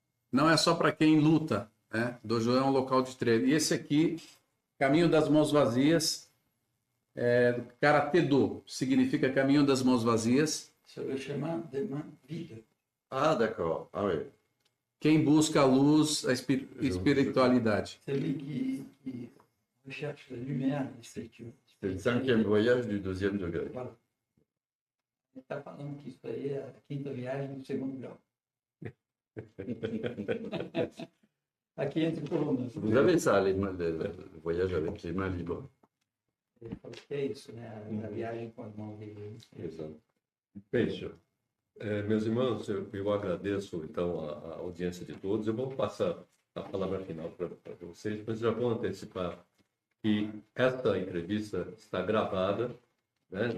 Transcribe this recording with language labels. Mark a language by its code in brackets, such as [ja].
[pt] Não é só para quem luta, né? Dojo é um local de treino. E esse aqui, Caminho das Mãos Vazias, Karatê Do, significa Caminho das Mãos Vazias. Se eu chamar de uma vida. [fr] Ah, d'accord. Ah oui. [pt] Quem busca a luz, a espiritualidade. [fr] Celui qui recherche la lumière, C'est le 5e voyage du 2e degré. Voilà. [pt] Ele está falando que isso aí é a quinta viagem do segundo grau. Aqui entre colunas. [fr] Vous avez ça, le voyage avec les mains libres. [pt] Ele falou que é isso, né? A viagem com as mãos livres. Exato. Peixe, meus irmãos, eu agradeço então a audiência de todos. Eu vou passar a palavra final para vocês, mas já vou antecipar que esta entrevista está gravada, né?